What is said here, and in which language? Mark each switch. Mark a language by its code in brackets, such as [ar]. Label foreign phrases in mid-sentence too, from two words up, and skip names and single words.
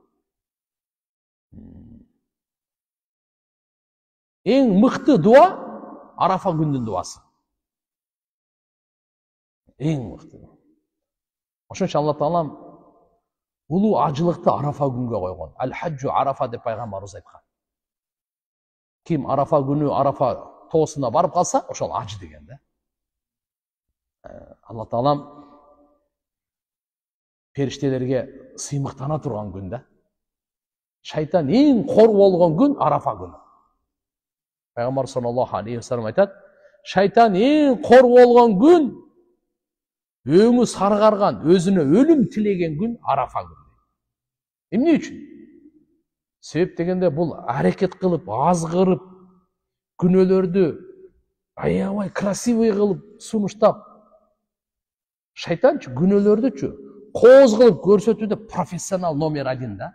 [ky] Эң мыкты дуа Арафа күнүнүн дуасы. Эң мыкты. Ошон үчүн Алла Таалам улуу ажылыкты Арафа күнгө койгон. [ar] الحج عرفة [ky] деп пайгамбарыбыз айткан. Ким Арафа күнү Арафа тоосуна барып калса, ошол ажы деген да. Алла Таалам периштелерге сыймыктана турган күн да. Шайтан эң кор болгон күн Арафа күнү. Пайгамбар [ar] صلى الله عليه وسلم [ky] айтат, шайтан эң кор болгон күн, өңү саргарган, өзүнө өлүм тилеген күн Арафа күнү. Эмне үчүн? Себеп дегенде бул аракет кылып, азгырып, күнөөлөрдү аябай красивый кылып сунуштап, шайтанчы күнөөлөрдүчү кооз кылып көрсөтүүдө профессионал номер 1 да.